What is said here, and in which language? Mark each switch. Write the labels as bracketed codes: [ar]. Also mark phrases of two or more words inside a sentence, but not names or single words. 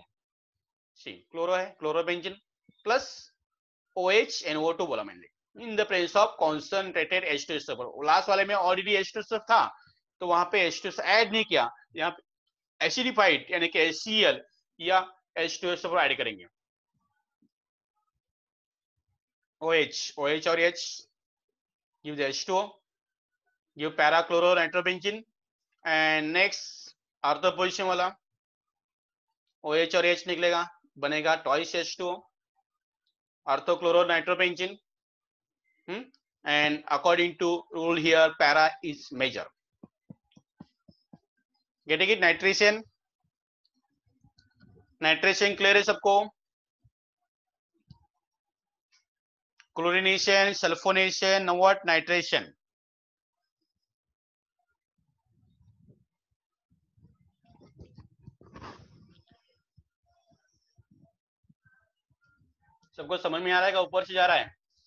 [en] C chloro है, chlorobenzene plus OHNO2 [hi] बोला मैंने, [en] in the presence of concentrated H2SO4। [hi] लास्ट वाले में ऑलरेडी H2SO था तो वहां पे H2SO ऐड नहीं किया, यहाँ पे एसिडिफाइड यानी कि HCl या H2SO4 ऐड करेंगे। [en] OH और H give the H2O, give para chloro nitrobenzene, and next ortho position [hi] वाला OH और H निकलेगा, बनेगा [en] twice H2O, ortho chloro nitrobenzene, and according to rule here para is major। getting it? [hi] नाइट्रेशन, नाइट्रेशन क्लियर है सबको? [en] chlorination, sulphonation, what, nitration. [hi] सबको समझ में आ रहा है, ऊपर से जा रहा है?